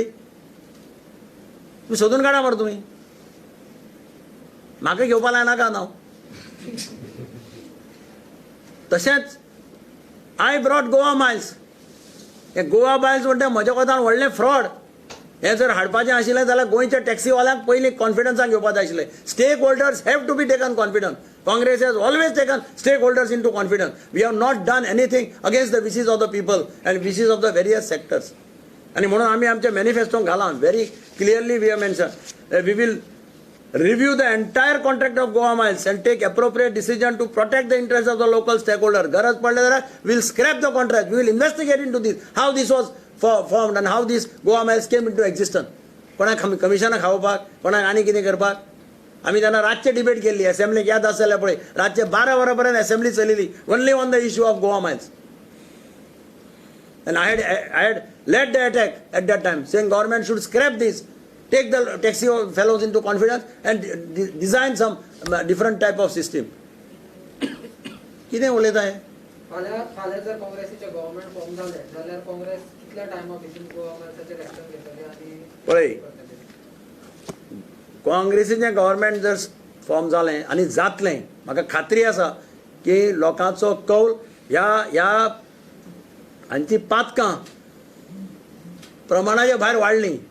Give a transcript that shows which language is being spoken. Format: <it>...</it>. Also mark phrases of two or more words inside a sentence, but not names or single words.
<kok>तुम्ही सोदून काडा मरे तुम्ही. म्हाका घेवपा लायनाका नांव.</kok> <en>तशेंच I brought Goa Miles.</en> <kok>हे गोवा मायल्स म्हणटा म्हज्या कोतान व्हडलें फ्रॉड. हे जर हाडपाचें आशिल्लें जाल्यार गोंयच्या टॅक्सीवाल्यांक पयलीं कॉन्फिडन्सान घेवपा जाय आशिल्लें.</kok> <en>Stake holders have to be taken confidence. Congress has always taken stakeholders into confidence. We have not done anything against the wishes of the people and wishes of the various sectors.</en> <kok>आणि म्हणून आम्ही आमच्या मॅनिफेस्टोन घालान</kok> <en>very clearly we have mention we will review the entire contract of Goa Miles and take appropriate decision to protect the interests of the local stakeholder.</en> <kok>गरज पडले जाल्यार</kok> <en>we will scrap the contract. We will investigate into this, how this was formed and how this Goa Miles came into existence.</en> <kok>कोणाक कमिशनाक खावपाक, कोणाक आनी कितें करपाक. आमी तेन्ना रातचे डिबेट केल्ली असेंब्लीक याद आसलें पळय रातचे 12 वरां पर्यंत असेंब्ली चलिल्ली</kok> <en>only on the issue of Goa Miles. And I had led the attack at that time, saying government should scrap this, take the taxi fellows into confidence and design some different type of system.</en> <kok>कितें उलयता हे? फाल्यां जर काँग्रेसीचे</kok> <en>government form</en> <kok>जालें जाल्यार काँग्रेस कितल्या टायमा भितर गोवा मायल्साचेर एक्शन घेतली आनी पळय काँग्रेसीचें गव्हर्नमेंट जर फॉर्म जालें आनी जातलें म्हाका खात्री आसा की लोकांचो कौल ह्या हांची पातकां प्रमाणाच्या भायर वाडलीं.</kok>